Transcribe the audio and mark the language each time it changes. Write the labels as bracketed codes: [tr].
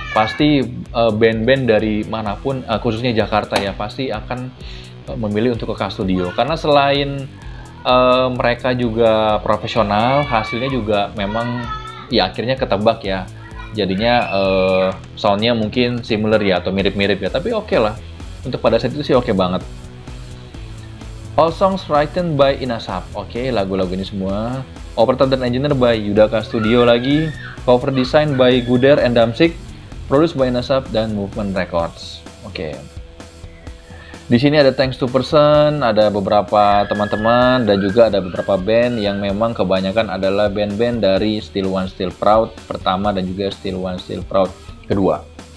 [id] Pasti band-band dari manapun, khususnya Jakarta ya, pasti akan memilih untuk ke K Studio. Karena selain mereka juga profesional, hasilnya juga memang ya akhirnya ketebak ya. Jadinya soundnya mungkin similar ya, atau mirip-mirip ya, tapi oke lah. Untuk pada saat itu sih oke banget. [en] All songs written by Inasap. [id] Oke, lagu-lagu ini semua. [en] Operator dan engineer by Yudaka Studio lagi. Cover design by Guder and Damsik. Produced by Inasap dan Movement Records. [id] Oke. Di sini ada Thanks to Person, ada beberapa teman-teman dan juga ada beberapa band yang memang kebanyakan adalah band-band dari Still One Still Proud pertama dan juga Still One Still Proud kedua.